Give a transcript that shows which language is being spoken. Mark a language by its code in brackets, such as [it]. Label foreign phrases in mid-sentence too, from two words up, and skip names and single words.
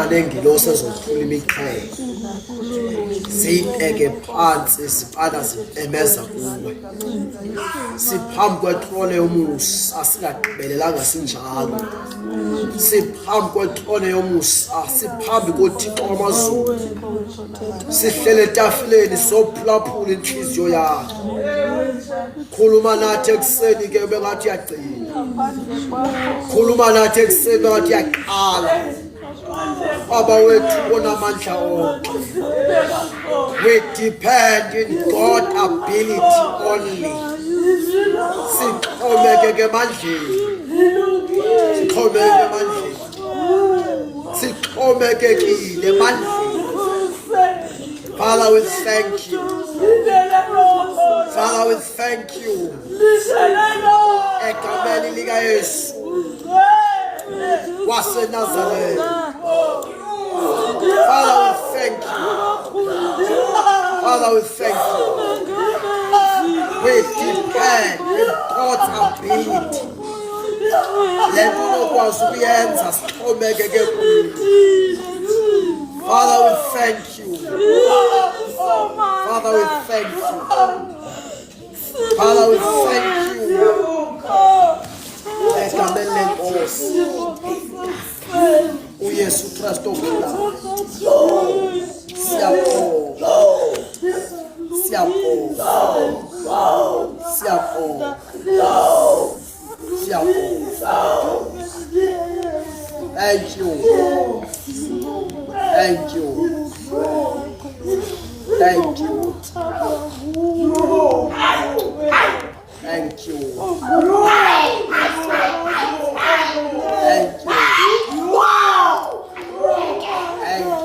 [xh] nengilosi ezothula imixhelo, ziyibeke phansi zifana zimemeza kuwe, siphambi kwetrone yomusa singagqibelelanga sinjalo, siphambi kwetrone yomusa, siphambi koThixo wamazulu, sihlele etafileni sophulaphula inhliziyo yakho. Khuluma nathi ekuseni ke bengathi uyagcina, khuluma nathi ekuseni bengathi uyaqala. Baba wethu onamandla onke, [en] we depend in God's ability only. [xh] Sixhomekeke emandleni, sixhomekeke emandleni, sixhomekekile emandleni. [en] Father, we thank you. Father, we thank you. [xh] Egameni lika Yesu waseNazaretha. [en] Father, we thank you. Father, we thank you. We depend in God's ability. Let us know [xh] kuyenza sixhomekeke kuye. [en] Father, we thank you. Father, we thank you. Father, we thank you. [xh] Egameni lenkosi uYesu Kristu ogulayo, siyabonga, siyabonga, siyabonga, siyabonga. [en] Thank you. Thank you. Thank you. Thank you. Thank you.